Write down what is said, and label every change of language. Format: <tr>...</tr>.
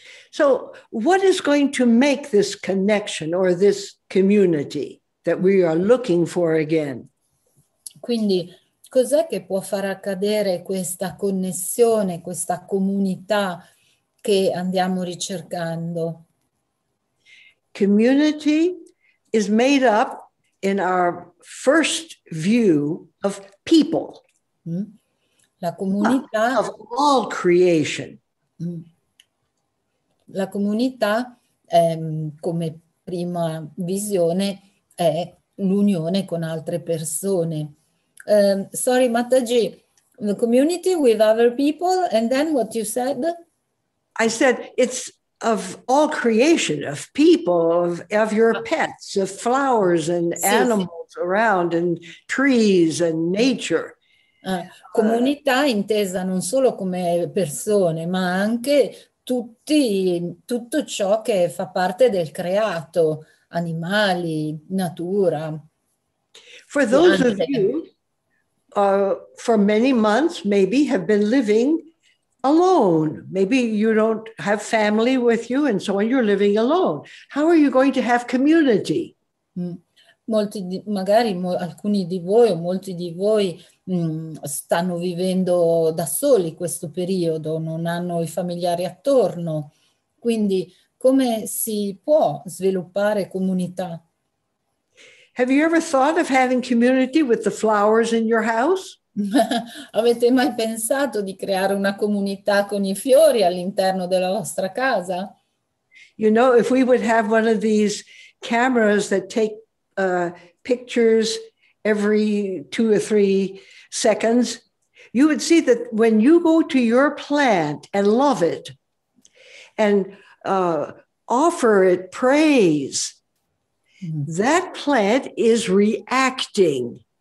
<en>So what is going to make this connection or this community that we are looking for again?</en> <it>Quindi cos'è che può far accadere questa connessione, questa comunità che andiamo ricercando?</it> <en>Community is made up in our first view of people.</en> <it>La comunità,</it> <en>of all creation.</en> <it>la comunità come prima visione è l'unione con altre persone.</it> <en>Sorry, Mataji, the community with other people, and then what you said? I said it's of all creation, of people, of your pets, of flowers and animals around, and trees and nature.</en> <it>Comunità intesa non solo come persone, ma anche tutto ciò che fa parte del creato, animali, natura.</it> <en>For those of you, for many months, maybe have been living alone. Maybe you don't have family with you and so on, you're living alone. How are you going to have community?</en> <it>Alcuni di voi o molti di voi stanno vivendo da soli questo periodo, non hanno i familiari attorno. Quindi come si può sviluppare comunità?</it> <en>Have you ever thought of having community with the flowers in your house?</en> <it>Avete mai pensato di creare una comunità con i fiori all'interno della vostra casa?</it> <en>You know, if we would have one of these cameras that take pictures every 2 or 3 seconds, you would see that when you go to your plant and love it and offer it praise, that plant is reacting.</en>